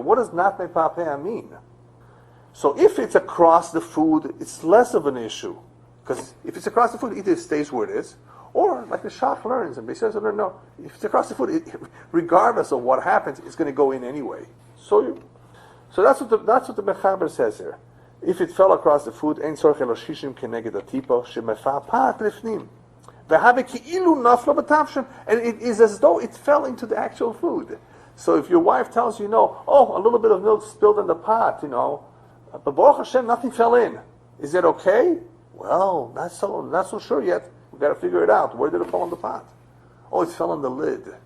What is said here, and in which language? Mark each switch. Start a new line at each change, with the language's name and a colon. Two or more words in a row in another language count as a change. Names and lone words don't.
English: What does not mefapea mean? So if it's across the food, it's less of an issue. Because if it's across the food, either it stays where it is, or like the Shach learns, and Basar says, no, if it's across the food, regardless of what happens, it's going to go in anyway. So that's what the Mechaber says here. If it fell across the food,
Hebrew: אין צריך אלא שישים כנגד הטיפה שמפעפעת לפנים, והוי כאילו נפלה בתבשיל,
English: and it is as though it fell into the actual food. So if your wife tells you, a little bit of milk spilled in the pot, but
Hebrew: ברוך השם,
English: nothing fell in. Is it okay? Well, not so sure yet. We've got to figure it out. Where did it fall in the pot? Oh, it fell in the lid.